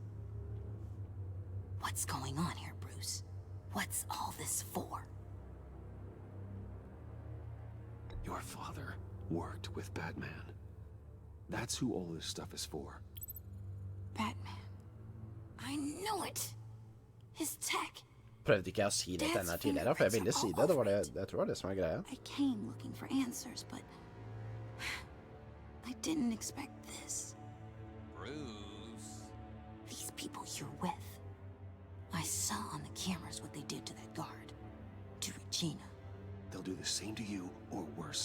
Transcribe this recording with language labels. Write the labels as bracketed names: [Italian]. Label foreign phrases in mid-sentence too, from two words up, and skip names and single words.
[English] What's going on here, Bruce? What's all this for? Your father worked with Batman. That's who all this stuff is for. Batman. I knew it! His tech. [Norwegian] Prøvde ikke jeg å si det til henne her tidligere, for jeg ville si det. Det var det, jeg tror det var det som var greia. [English] I came looking for answers, but I didn't expect this. Bruce. These people you're with. I saw on the cameras what they did to that guard. To Regina. They'll do the same to you, or worse.